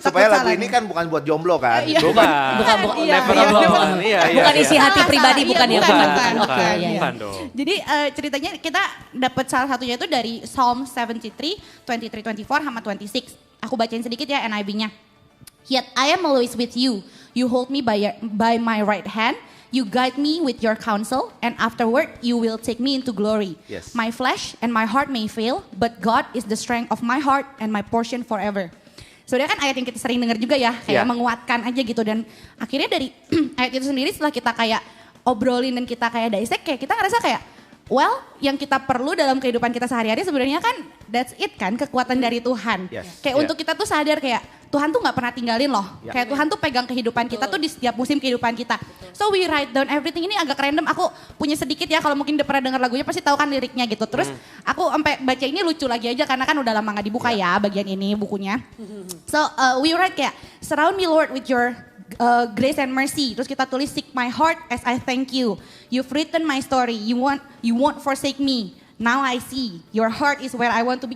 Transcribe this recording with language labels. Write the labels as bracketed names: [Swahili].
[Indonesian] Supaya lagu ini kan bukan buat jomblo kan. Bukan. [English] Never alone. [Indonesian] Bukan isi hati pribadi, bukan ya. Bukan dong. Jadi ceritanya kita dapat salah satunya itu dari Psalm 73, 23, 24 sama 26. Aku bacain sedikit ya NIV-nya. [English] Yet I am always with you. You hold me by my right hand. You guide me with your counsel, and afterward you will take me into glory. Yes. My flesh and my heart may fail, but God is the strength of my heart and my portion forever. [Indonesian] Sebenarnya kan ayat yang kita sering dengar juga ya, kayak menguatkan aja gitu. Dan akhirnya dari ayat itu sendiri setelah kita kayak obrolin dan kita kayak dissect, kayak kita ngerasa kayak, well, yang kita perlu dalam kehidupan kita sehari-hari sebenarnya kan [English] that's it [Indonesian] kan, kekuatan dari Tuhan. Kayak untuk kita tuh sadar kayak Tuhan tuh gak pernah tinggalin loh. Kayak Tuhan tuh pegang kehidupan kita tuh di setiap musim kehidupan kita. [English] So we write down everything. [Indonesian] Ini agak random, aku punya sedikit ya, kalau mungkin udah pernah dengar lagunya pasti tahu kan liriknya gitu. Terus aku sampai baca ini lucu lagi aja karena kan udah lama gak dibuka ya bagian ini bukunya. [English] So we write [Indonesian] kayak, [English] surround me Lord with your grace and mercy. [Indonesian] Terus kita tulis, [English] seek my heart as I thank you. You've written my story. You won't forsake me. Now I see. Your heart is where I want to be.